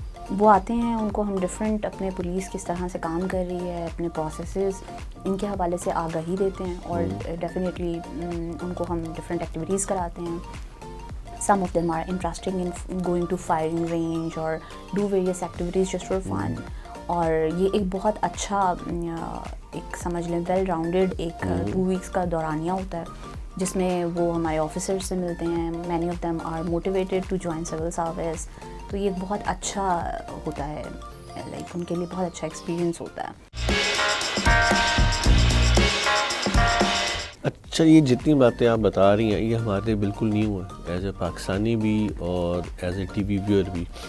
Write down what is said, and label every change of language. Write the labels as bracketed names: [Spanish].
[Urdu] وہ آتے ہیں، ان کو ہم ڈفرینٹ اپنے پولیس کس طرح سے کام کر رہی ہے، اپنے پروسیسز، ان کے حوالے سے آگاہی دیتے ہیں، اور ڈیفینیٹلی ان کو ہم ڈفرینٹ ایکٹیویٹیز کراتے ہیں. [English] Some of them are interested in going to firing range or do various activities just for fun. [Urdu] اور یہ ایک بہت اچھا ایک سمجھ لیں ویل راؤنڈیڈ ایک [English] 2 weeks [Urdu] کا دورانیہ ہوتا ہے، جس میں وہ ہمارے آفیسر سے ملتے ہیں. [English] many of them are motivated to join civil service. [Urdu] تو یہ بہت اچھا ہوتا ہے، لائک ان کے لیے بہت اچھا ایکسپیرئنس ہوتا ہے. اچھا، یہ جتنی باتیں آپ بتا رہی ہیں یہ ہمارے لیے بالکل نیو ہے، ایز اے پاکستانی بھی اور ایز اے ٹی وی ویور بھی.